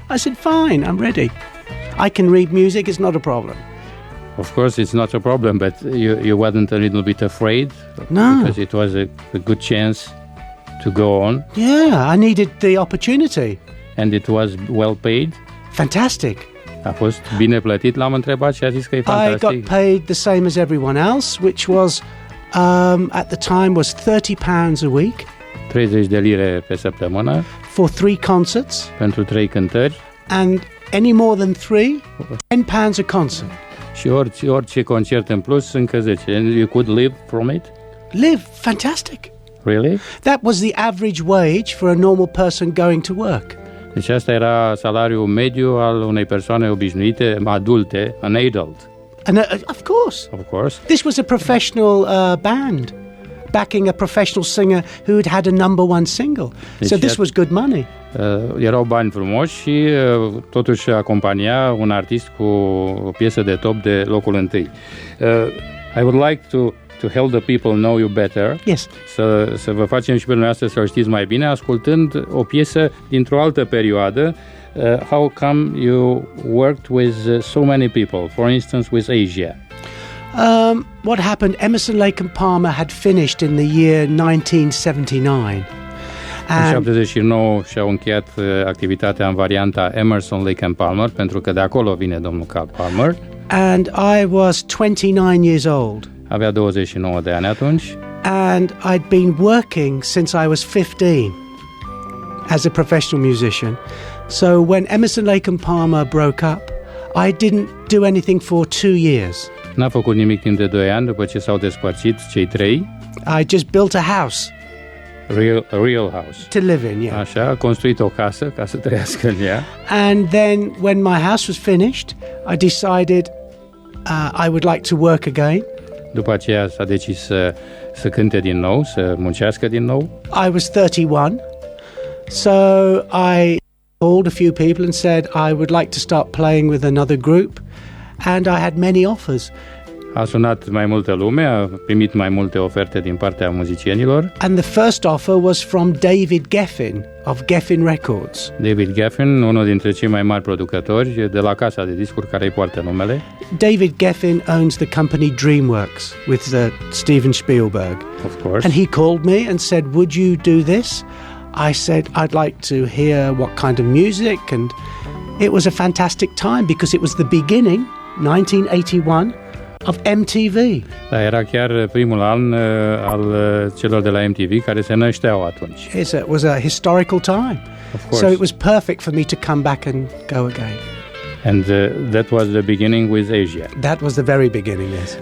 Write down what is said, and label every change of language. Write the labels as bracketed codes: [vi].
[en] I said, fine, I'm ready. I can read music. It's not a problem. Of course, it's not a problem, but you weren't a little bit afraid? No. Because it was a good chance to go on. Yeah, I needed the opportunity. And it was well paid? Fantastic. [ro] A fost bine plătit, l-am întrebat și a zis că e fantastic. [en] I got paid the same as everyone else, which was, at the time, was £30 a week. [ro] 30 de lire pe săptămână. [en] For 3 concerts. [ro] Pentru 3 cântări. [en] And any more than 3, £10 a concert. [ro] Și orice concert în plus, încă 10. [en] And you could live from it? Live? Fantastic. Really? That was the average wage for a normal person going to work. [ro] Deci asta era salariul mediu al unei persoane obișnuite, adulte, [en] an adult. And of course. Of course. This was a professional band backing a professional singer who had had a #1 single. Deci so this was good money. [ro] Erau bani frumoși și totuși acompania un artist cu o piesă de top de locul întâi. [en] I would like to help the people know you better. Yes. [ro] Să vă facem și pe dumneavoastră să o știți mai bine, ascultând o piesă dintr-o altă perioadă. [en] How come you worked with so many people, for instance with Asia? What happened, Emerson, Lake and Palmer had finished in the year 1979. [ro] În 79 și-au încheiat activitatea în varianta Emerson, Lake and Palmer, pentru că de acolo vine domnul Carl Palmer. [en] And I was 29 years old. [ro] Avea 29 de ani atunci. [en] And I'd been working since I was 15 as a professional musician. So when Emerson, Lake and Palmer broke up, I didn't do anything for 2 years. [ro] N-a făcut nimic timp de 2 ani după ce s-au despărțit cei 3. [en] I just built a house. A real house. To live in, yeah. [ro] Așa, a construit o casă ca să trăiască în ea. [en] And then when my house was finished, I decided I would like to work again. [ro] După aceea s-a decis să cânte din nou, să muncească din nou. [en] I was 31, so I called a few people and said I would like to start playing with another group, and I had many offers. [ro] A sunat mai multă lume, a primit mai multe oferte din partea muzicienilor. [en] And the first offer was from David Geffen of Geffen Records. [ro] David Geffen, unul dintre cei mai mari producători de la casa de discuri care îi poartă numele. [en] David Geffen owns the company DreamWorks with Steven Spielberg. Of course. And he called me and said, would you do this? I said, I'd like to hear what kind of music, and it was a fantastic time because it was the beginning, 1981, of MTV. [ro] Da, era chiar primul an al celor de la MTV care se nășteau atunci. [en] It was a historical time. Of course. So it was perfect for me to come back and go again. And that was the beginning with Asia. That was the very beginning, yes.